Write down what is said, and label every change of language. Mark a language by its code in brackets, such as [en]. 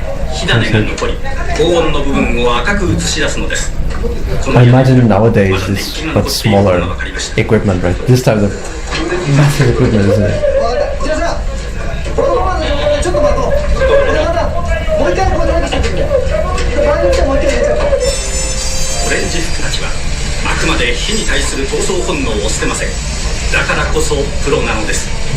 [ja] 火種が残り高温の部分を赤く映し出すのです。 [en] I imagine nowadays it's much smaller equipment, right? This type of massive equipment, isn't it? [ja] じゃあさ、このままでちょっと待とう。でまたもう一回これだけしてくれ。場合によってはもう一回入れちゃう。オレンジ服たちはあくまで火に対する闘争本能を捨てません。だからこそプロなのです。